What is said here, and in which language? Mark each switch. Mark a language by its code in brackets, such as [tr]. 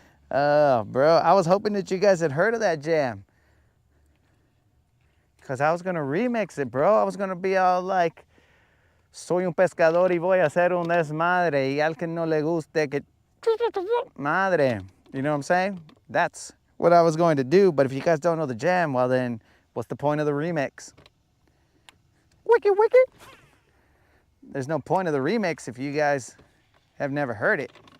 [en] Oh, bro, I was hoping that you guys had heard of that jam. Because I was going to remix it, bro. I was going to be all like, [es] soy un pescador y voy a hacer un desmadre, y al que no le guste que madre. [en] You know what I'm saying? That's what I was going to do. But if you guys don't know the jam, well then, what's the point of the remix? Wicked, wicked. There's no point of the remix if you guys have never heard it.